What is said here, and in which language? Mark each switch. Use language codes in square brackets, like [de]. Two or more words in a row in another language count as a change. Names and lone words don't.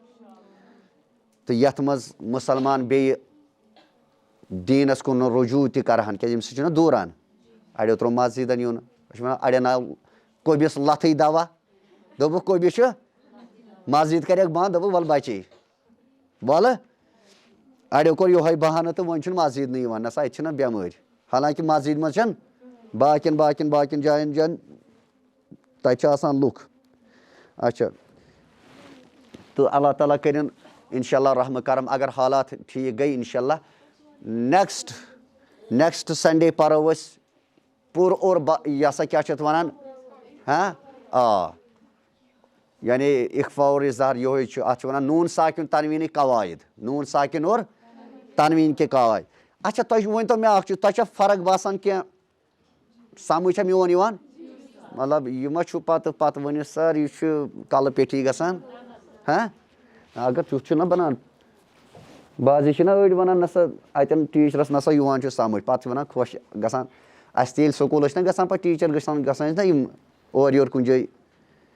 [ks] تہٕ یتھ منٛز مُسلمان بیٚیہِ دیٖنس کُن رجوٗع تہِ کرہن کیٛازِ امہِ سۭتۍ چھُنہ دوٗران اڑیو تروو مسجدن یُن أسۍ چھِ ونان اڑٮ۪ن آو کوبِس لتھٕے دوا دوٚپُکھ کوبِس چھُ مسجد کریکھ بنٛد دوٚپُکھ ول بچے وَلہٕ اڑیو کوٚر یِہوے بہانہٕ تہٕ وۄنۍ چھُنہٕ مسجد نہٕ یِوان نسا اَتہِ چھِنہ بٮ۪مٲرۍ حالانکہِ مسجد منٛز چھَنہٕ باقین جاین تَتہِ چھِ آسان لُکھ اچھا تہٕ اللہ تعالیٰ کٔرِنۍ انشاء اللہ رحمہ کرم اگر حالات ٹھیٖک گٔے انشاء اللہ [en] next Sunday [ks] پرو أسۍ پوٗرٕ اور یہِ ہسا کیٛاہ چھِ اتھ ونان آ یعنی اخفا اور اظہار یِہوے چھُ اتھ چھِ ونان نوٗن ساکِن تنویٖنٕکۍ قواعد [ur] نوٗن ساکِن اور تنویٖن کے قواعد [ks] اچھا تُہۍ ؤنۍتو مےٚ اکھ چیٖز تۄہہِ چھا فرق باسان کینٛہہ سمجھ چھا میون یِوان مطلب یہِ ما چھُ پتہٕ ؤنِو سر یہِ چھُ کلہٕ پیٚٹھی گژھان اگر تیُتھ چھُنہ بنان بازی چھِنہ أڑۍ ونان نسا اتٮ۪ن ٹیٖچرس نسا یِوان چھُ سمجھ پتہٕ چھِ ونان خۄش گژھان اسہِ تہِ ییٚلہِ سکوٗل ٲسۍ نہ گژھان پتہٕ ٹیٖچر گژھان ٲسۍ نہ یِم اورٕ یورٕ کُنہِ جایہِ